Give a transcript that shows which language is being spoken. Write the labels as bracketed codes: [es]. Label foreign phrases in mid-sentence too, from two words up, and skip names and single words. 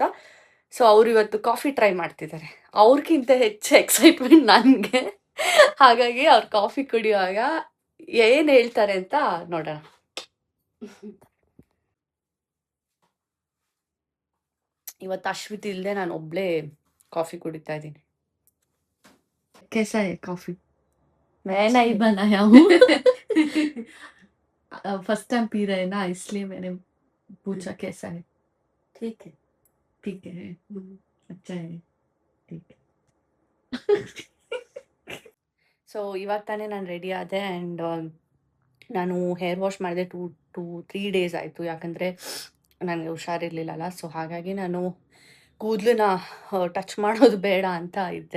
[kn] ಸೊ, ಅವ್ರು ಇವತ್ತು [en] coffee try [kn] ಮಾಡ್ತಿದ್ದಾರೆ. ಅವ್ರಿಗಿಂತ ಹೆಚ್ಚು ಎಕ್ಸೈಟ್ಮೆಂಟ್ ನನಗೆ. ಹಾಗಾಗಿ ಅವ್ರು ಕಾಫಿ ಕುಡಿಯುವಾಗ ಏನು ಹೇಳ್ತಾರೆ ಅಂತ ನೋಡೋಣ. ಇವತ್ತು ಅಶ್ವಿತಿ ಇಲ್ಲದೆ ನಾನು ಒಬ್ಳೇ ಕಾಫಿ ಕುಡಿತಾ ಇದ್ದೀನಿ. [hi] कैसा है कॉफी? मैं नहीं बनाया हूँ। [en] first time [hi] पी रहे हैं ना, इसलिए मैंने पूछा कैसा है. ठीक है. ठीक है. अच्छा है. ठीक है. [kn] ಸೊ, ಇವಾಗ ತಾನೇ ನಾನು ರೆಡಿ ಆದೆ. ಆ್ಯಂಡ್ ನಾನು [en] hair wash [kn] ಮಾಡಿದೆ 3 ಡೇಸ್ ಆಯಿತು, ಯಾಕಂದರೆ ನನಗೆ ಹುಷಾರಿರ್ಲಿಲ್ಲಲ್ಲ. ಸೊ, ಹಾಗಾಗಿ ನಾನು ಕೂದಲನ್ನ ಟಚ್ ಮಾಡೋದು ಬೇಡ ಅಂತ ಇದ್ದೆ.